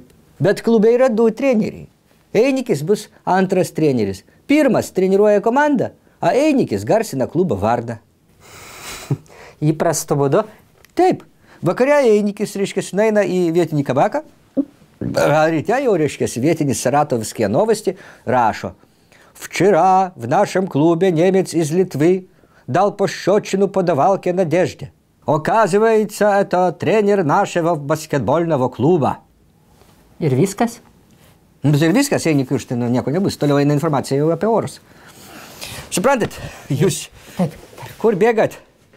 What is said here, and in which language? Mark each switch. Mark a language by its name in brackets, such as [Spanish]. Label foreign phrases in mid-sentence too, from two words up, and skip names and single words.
[Lithuanian] Bet klube yra 2 treneriai. Einikis bus antras treneris. Pirmas treniruoja komandą, o Einikis garsina klubo vardą. Įprastu būdu? Taip. Vakare Einikis, reiškia, nueina į vietinį kabaką, ryte jau, reiškia, vietinis Saratovskие новости rašo. [Russian] Вчера в нашем клубе немец из Литвы дал пощечину подавалке Надежде. Оказывается, это тренер нашего баскетбольного клуба. [Lithuanian] Ir viskas? Ir viskas, Einikui už tai nieko nebus. Toliau eina informacija jau apie orus. Suprantat, jūs kur bėgat?